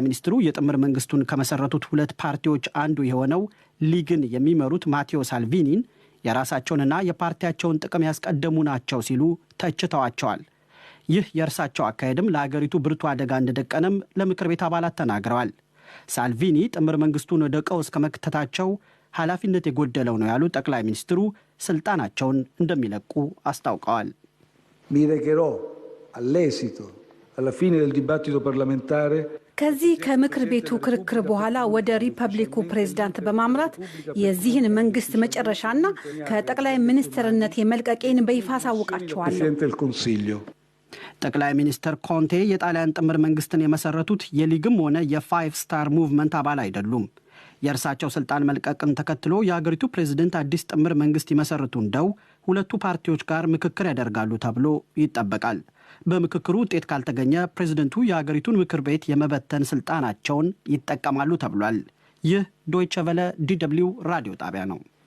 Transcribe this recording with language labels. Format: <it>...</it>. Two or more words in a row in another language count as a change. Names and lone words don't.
<am>ሚኒስትሩ የጥምር መንግስቱን ከመሰረቱት 2 ፓርቲዎች አንዱ የሆነው ሊግን የሚመሩት ማቴዎ ሳልቪኒን የራሳቸውንና የፓርቲያቸውን ጥቅም ያስቀደሙ ናቸው ሲሉ ተችተዋቸዋል። ይህ የእርሳቸው አካሄድም ለሀገሪቱ ብርቱ አደጋ እንደደቀነም ለምክር ቤት አባላት ተናግረዋል። ሳልቪኒ ጥምር መንግስቱን ወደ ቀውስ ከመክተታቸው ኃላፊነት የጎደለው ነው ያሉት ጠቅላይ ሚኒስትሩ ስልጣናቸውን እንደሚለቁ አስታውቀዋል።</am> <it>ሚረጌሮ all'esito alla fine del dibattito parlamentare</it> <am>ከዚህ ከምክር ቤቱ ክርክር በኋላ ወደ ሪፐብሊኩ ፕሬዝዳንት በማምራት የዚህን መንግስት መጨረሻና ከጠቅላይ ሚኒስትርነት የመልቀቄን በይፋ አሳውቃቸዋለሁ። ጠቅላይ ሚኒስትር ኮንቴ የጣሊያን ጥምር መንግስትን የመሰረቱት የሊግም ሆነ የፋይቭ ስታር ሙቭመንት አባል አይደሉም። የእርሳቸው ስልጣን መልቀቅን ተከትሎ የሀገሪቱ ፕሬዝደንት አዲስ ጥምር መንግስት ይመሰርቱ እንደው ሁለቱ ፓርቲዎች ጋር ምክክር ያደርጋሉ ተብሎ ይጠበቃል። በምክክሩ ውጤት ካልተገኘ ፕሬዝደንቱ የሀገሪቱን ምክር ቤት የመበተን ስልጣናቸውን ይጠቀማሉ ተብሏል። ይህ ዶይቸ ቬለ ዲደብሊው ራዲዮ ጣቢያ ነው።</am>